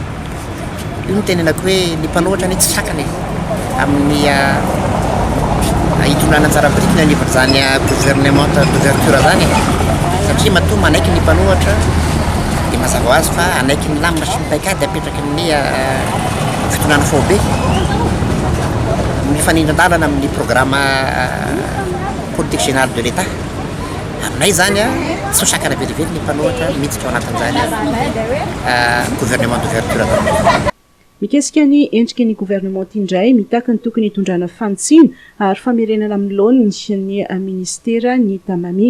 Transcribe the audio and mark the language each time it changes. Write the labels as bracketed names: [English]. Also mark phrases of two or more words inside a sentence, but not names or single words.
[Malagasy] Io no tenenako hoe ny mpanohitra ny tsy sakany amin'ny hitondrana anjara birikiny anivon'izany [French] gouvernement d'ouverture [Malagasy] zany satria matoa manaiky ny mpanohitra dia mazava ho azy fa anaiky ny lamina sy ny paikady apetraka amin'ny fitondrana fobe mifanindran-dalana amin'ny [French] programme politique générale de l'État. [Malagasy] Aminay zany tsy ho sakana velively ny mpanohitra miditsika ao anatin'izany [French] gouvernement d'ouverture [Malagasy] zany. Mikasika ny endrika ny gouvernement indray mitaky ny tokony hitondrana fantsina ary famerenana amin'ny laony ny ministera ny Tamami.